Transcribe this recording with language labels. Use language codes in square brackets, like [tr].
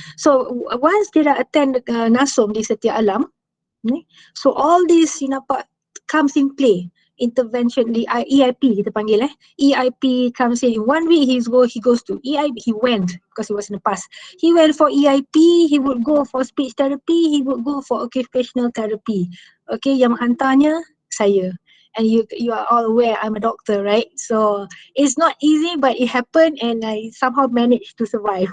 [en] So once [ms] dia dah [en] attend NASOM di Setia Alam, so all this you nampak comes in play. Intervention, [ms] EIP kita panggil, [en] EIP comes in 1 week. He goes to EIP. He went because he was in the past. He went for EIP. He would go for speech therapy. He would go for occupational therapy. [ms] Okay, yang menghantarnya saya. [en] And you are all aware I'm a doctor, right? So it's not easy, but it happened and I somehow managed to survive.